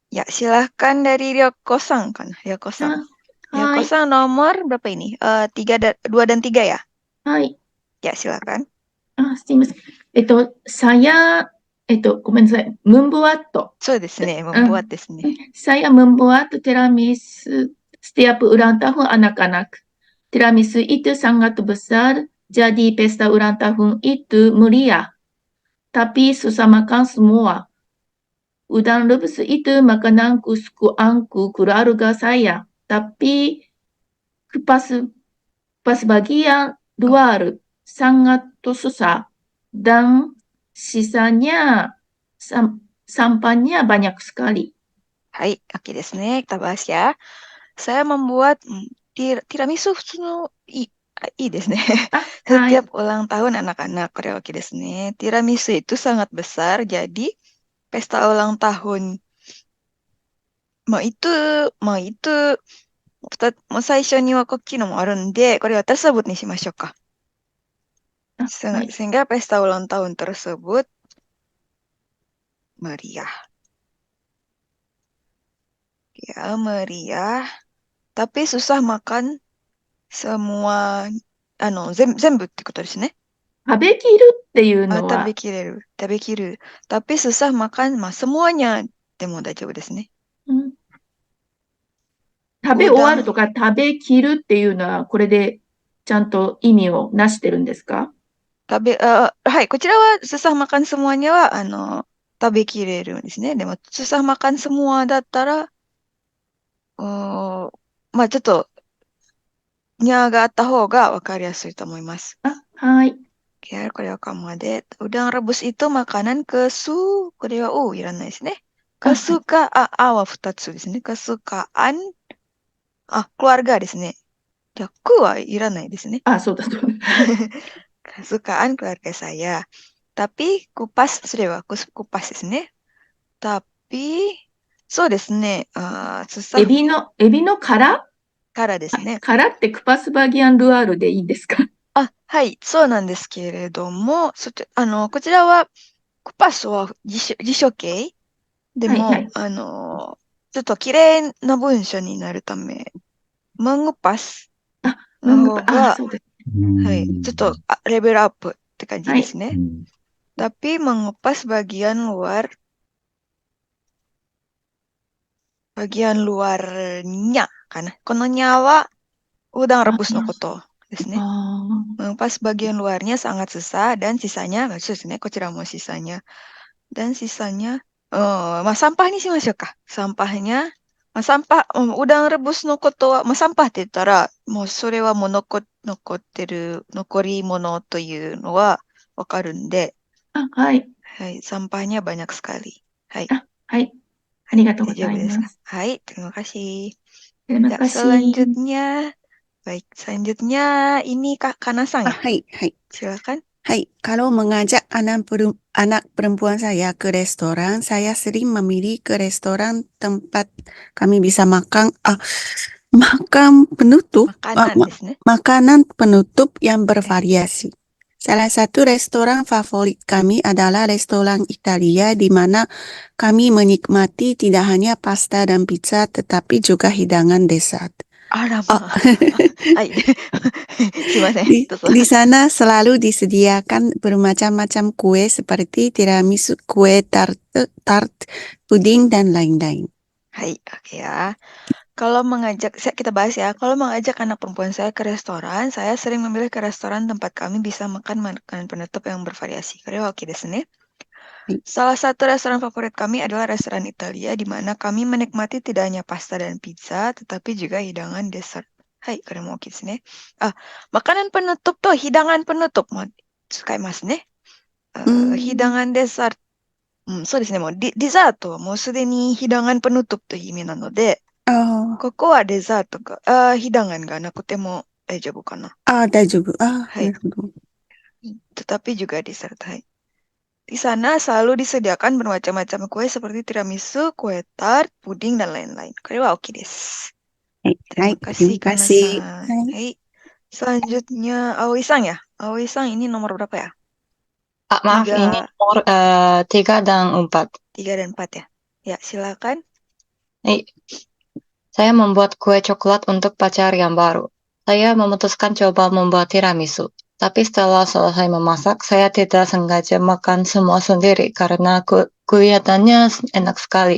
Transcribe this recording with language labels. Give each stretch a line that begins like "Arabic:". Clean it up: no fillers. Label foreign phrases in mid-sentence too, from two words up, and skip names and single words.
Indonesian: Ya, silahkan dari Ryoko-san kan? Ryoko-san.
Japanese: あ、はい。
Indonesian: Ryoko-san nomor berapa ini? 2 dan 3 ya?
Japanese: はい。
Indonesian: Ya, silakan.
Japanese: すいません。ごめんなさい。ムンボワット。そうですね。うん。 membuat ですね。
Indonesian: Saya membuat tiramisu setiap ulang tahun anak-anak. Tiramisu itu sangat besar, jadi pesta ulang tahun itu meriah. Tapi susah makan semua. Udang rebus itu makanan kesukaanku keluarga saya. Tapi pas pas bagian Oh, luar sangat susah dan sisanya sampahnya banyak sekali.
Japanese: はい、オッケーですね.
Indonesian: Kita bahas ya. Saya membuat tiramisu
Japanese: いですね. あ、はい。
Indonesian: Setiap ulang tahun anak-anak.
Japanese: これはオッケーですね.
Indonesian: Tiramisu itu sangat besar, jadi pesta ulang tahun mau itu,
Japanese: 最初には cookie のもあるんで、これwater sebut にしましょうか. はい。
Indonesian: Sehingga pesta ulang tahun tersebut meriah. Ya, meriah. Tapi susah makan semua,
Japanese: 全部ってことですね. 食べきるっていうのは、食べきる.
Indonesian: Tapi susah makan, semuanya
Japanese: でも大丈夫ですね. うん、食べ終わる
Indonesian: Udang,
Japanese: とか食べきるっていうのは、これでちゃんと意味をなしてるんですか？はい、こちらは
Indonesian: susah makan semuanya
Japanese: は、食べきれるんですね. でも
Indonesian: susah makan semua
Japanese: だったら、ちょっと、にゃーがあった方がわかりやすいと思います. はい。
Indonesian: Ya,
Japanese: これはカモで。
Indonesian: udang rebus itu makanan
Japanese: いらないですね. はい。は2つですね.
Indonesian: Kesukaan, keluarga ですね.
Japanese: じゃあ、はいらないですね. そうだ、そうだ。
Indonesian: Kesukaan keluarga saya. Tapi kupas, sudah kupas ですね.
Japanese: Tapi, そうですね. susah エビの殻からですね。殻って
Indonesian: kupas bagian luar
Japanese: でいいんですか？はい、そうなんですけれども、こちらは、クパスは辞書形ではい、はも、い。ちょっと綺麗な文章になるため、マングパスのムングパ、方が、そうです。はい、ちょっとレベルアップって感じはい。ですね.
Indonesian: Tapi mengupas bagian luarnya かな.
Japanese: このnyaはudang あ rebus のことですね. あ
Indonesian: Mengupas bagian luarnya sangat susah dan sisanya, maksud ですね.
Japanese: こちらもsisanya.
Indonesian: Dan sisanya, sampah
Japanese: にしましょうか. Sampahnya,
Indonesian: udang rebus
Japanese: のことは、sampah って言ったら、もうそれは残り物というのはわかるんで、はい。
Indonesian: はい、sampahnya banyak sekali.
Japanese: はい、はい。あはい、りがとうご大丈夫ですか。ざいます。
Indonesian: はい、terima kasih. Terima Ya, kasih. selanjutnya ini Kak Kanasang ya. Hai, hai. Silakan. Hai, kalau mengajak anak perempuan saya ke restoran, saya sering memilih ke restoran tempat kami bisa makan penutup,
Japanese: Makanan ですね。
Indonesian: makanan penutup yang
Japanese: はい。
Indonesian: bervariasi. Salah satu restoran favorit kami adalah restoran Italia di mana kami menikmati tidak hanya pasta dan pizza, tetapi juga hidangan dessert.
Japanese: あら Oh, まあ。はい。すいません。
Indonesian: Di,
Japanese: どうぞ。
Indonesian: di sana selalu disediakan bermacam-macam kue seperti tiramisu, kue tart, puding, dan lain-lain. Hai, oke ya. Kita bahas ya. Kalau mengajak anak perempuan saya ke restoran, saya sering memilih ke restoran tempat kami bisa makan makanan penutup yang bervariasi.
Japanese: これはオッケーですね.
Indonesian: Salah satu restoran favorit kami adalah restoran Italia, di mana kami menikmati tidak hanya pasta dan pizza, tetapi juga hidangan dessert.
Japanese: はい、これもオッケーですね.
Indonesian: Makanan penutup tuh hidangan penutup
Japanese: も使いますね.
Indonesian: Hidangan dessert.
Japanese: そうですね。もうデザートはもうすでに
Indonesian: hidangan penutup Oh,
Japanese: という意味なので、ここはデザートが、hidanganがなくても大丈夫かな。はい。大丈夫。なるほど。
Indonesian: Tetapi juga dessert. Hai. Di sana selalu disediakan bermacam-macam kue seperti tiramisu, kue tart, puding, dan lain-lain.
Japanese: これはオッケーです. Hai,
Indonesian: Terima terima kasih, kasih. Kana-san.
Japanese: Hai.
Indonesian: Hai. Selanjutnya, Aoi-san ya? Aoi-san ini nomor berapa ya? Maaf, ini Tiga, nomor 3 dan 4. 3 dan 4 ya? Ya, silakan. Hai, saya membuat kue coklat untuk pacar yang baru. Saya memutuskan coba membuat tiramisu. Tapi setelah selesai memasak, saya tidak sengaja makan semua sendiri karena kelihatannya enak sekali.